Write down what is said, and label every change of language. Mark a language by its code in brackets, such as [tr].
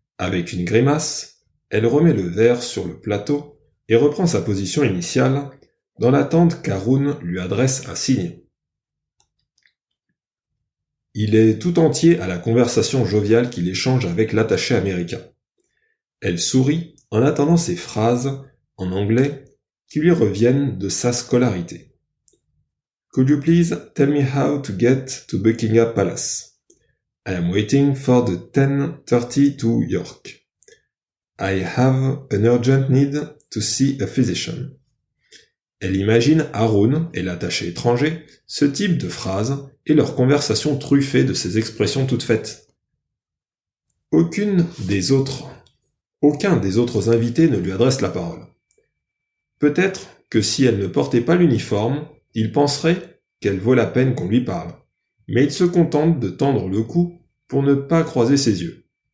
[fr] Avec une grimace, elle remet le verre sur le plateau et reprend sa position initiale, dans l'attente qu'Haroun lui adresse un signe. Il est tout entier à la conversation joviale qu'il échange avec l'attaché américain. Elle sourit en attendant ces phrases en anglais qui lui reviennent de sa scolarité. [en] Could you please tell me how to get to Buckingham Palace? I am waiting for the 10:30 to York. I have an urgent need to see a physician. [fr] Elle imagine Haroun et l'attaché étranger, ce type de phrases et leur conversation truffée de ces expressions toutes faites. Aucun des autres invités ne lui adresse la parole. Peut-être que si elle ne portait pas l'uniforme, il penserait qu'elle vaut la peine qu'on lui parle, mais il se contente de tendre le cou pour ne pas croiser ses yeux.